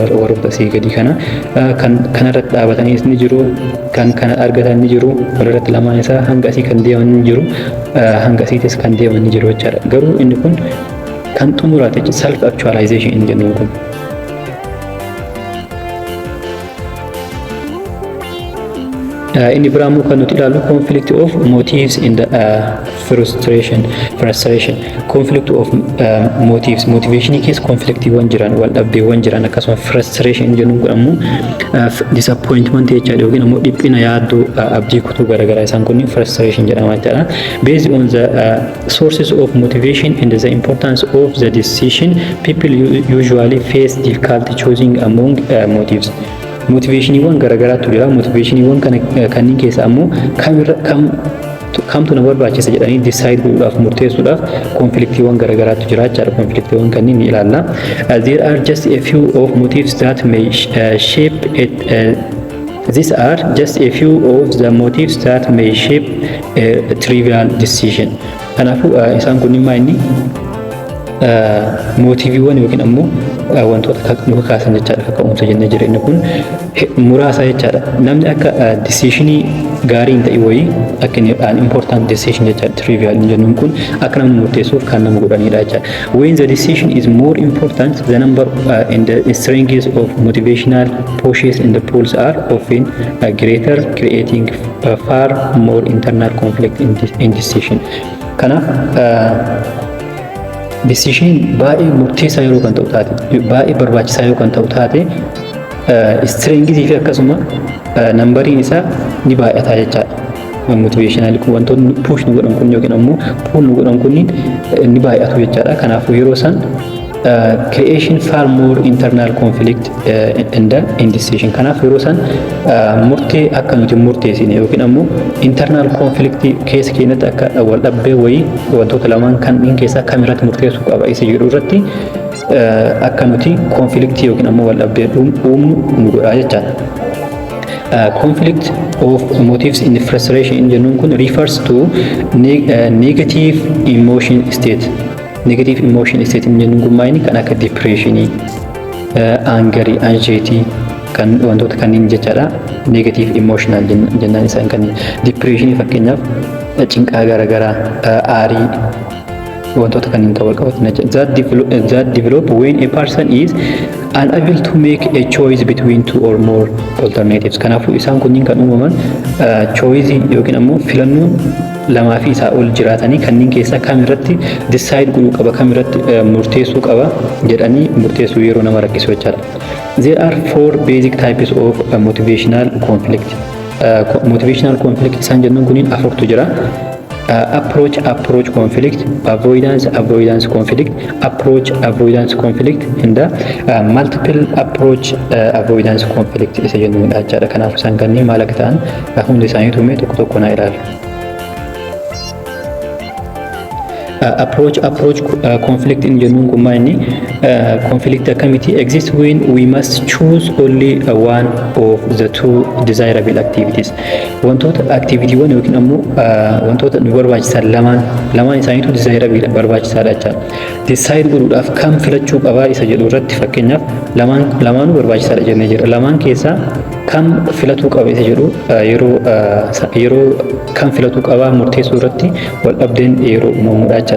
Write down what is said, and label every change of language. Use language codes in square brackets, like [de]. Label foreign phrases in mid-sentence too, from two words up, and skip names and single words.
[om] Warroota asii gadi kana kanarratti dhaabataniis ni jiru, kan kana argatan ni jiru, walirratti lamaan isaa hanga asii kan deeman ni jiru, hanga asiitis kan deeman ni jiru jechuudha. Garuu inni kun kan xumuraate [en] self actualization [om] jennuun kun. Inni biraammoo kan nuti ilaallu [en] conflict of motives in the frustration conflict of motives [om] motivationii keessa conflictiiwwan jiran, wal dhabdeewwan jiran, akkasuma frustration jennuun kun ammoo disappointment jechaadha yookiin ammoo dhiphina yaaddoo abdii kutuu garaagaraa isaan kun frustration jedhama jechaadha. [en] Based on the sources of motivation and the importance of the decision, people usually face difficulty choosing among motives. [om] Motivationiiwwan garaagaraatu jira. Motivationiiwwan kanneen keessa ammoo kamtu na barbaachisa jedhanii decide godhuudhaaf murteessuudhaaf konfliktiiwwan garaagaraatu jira jechaadha. Konfliktiiwwan kanneen ni ilaalla. [en] There are just a few of motives that may shape it. These are just a few of the motives that may shape a trivial decision. [om] Kanaafuu isaan kunniin maa inni mootiiviiwwan yookiin ammoo wantoota nuka kaasan jechaadha. Kaka'umsa jennee jira inni kun muraasa jechaadha. Namni akka decisionii gaarii hin ta'e wayii akka inni [en] important decision [om] jechaadha. Trivial jennuun kun akka namni murteessuuf kan nama godhanidha jechaadha. [en] When the decision is more important, the number and the strengths of motivational pushes in the pools are often greater, creating far more internal conflict in decision. [om] Kanaaf decision baay'ee murteessaa yeroo kan ta'u taate, baay'ee barbaachisaa yoo kan ta'u taate, strengthii fi akkasuma nambariin isaa ni baay'ata jechaadha. Motivational kun wantoonni push nu godhan kun yookiin ammoo pull nu godhan kun ni baay'atu jechaadha. Kanaafuu yeroo san [en] creation far more internal conflict in the indecision. [om] Kanaaf yeroo san murtee akka nuti murteessine yookiin ammoo [en] internal conflict [om] keessa keenyatti akka wal dhabbee wayii wantoota lamaan kanneen keessaa kamirratti murteessuu qaba isa jedhu irratti akka nuti conflict yookiin ammoo wal dhabbee uumnu nu godha jechaadha. [en] Conflict of motives in frustration [om] jennuun kun [en] refers to negative emotion state. Negative emotion state [om] jennuun kun maayini kan akka [en] depressionii, angerii, anxiety [om] kan wantoota kanneen jechaadha. [en] Negative emotional [om] jennaan isaan kanneen depressionii fakkeenyaaf cinqaa garaagaraa, aarii wantoota kanneen wal qabatan [en] that develop when a person is unable to make a choice between two or more alternatives. [om] Kanaafuu isaan kunniin kan uumaman choice yookiin ammoo filannoon lamaa fi isaa ol jiraatanii kanneen keessaa kamirratti decide godhuu qaba, kamirratti murteessuu qaba jedhanii murteessuu yeroo nama rakkisu jechaadha. [en] There are four basic types of motivational conflict. Motivational conflict [om] isaan jennuun kunniin afurtu jira. [en] Approach conflict, avoidance conflict, avoidance conflict, and multiple approach avoidance conflict [om] isa jennuudha jechaadha. Kanaaf isaan kanneen maal akka ta'an hundi isaanii tumee tokko tokko naa ilaalla. [en] Approach conflict in [om] jennuun kun maal inni [en] conflict akkamiti exists when we must choose only one of the two desirable activities. [om] Wantoota activityuwwan yookiin ammoo wantoota nu barbaachisan lamaan isaaniitu desirable barbaachisaadha jechaadha. Decide godhuudhaaf kam filachuu qabaa isa jedhu irratti fakkeenyaaf lamaanuu barbaachisaadha jennee jira. Lamaan keessaa kam filatuu qaba isa jedhu yeroo kam filatuu qabaa murteessuu irratti wal dhabdeen yeroo uumamudha jechaadha.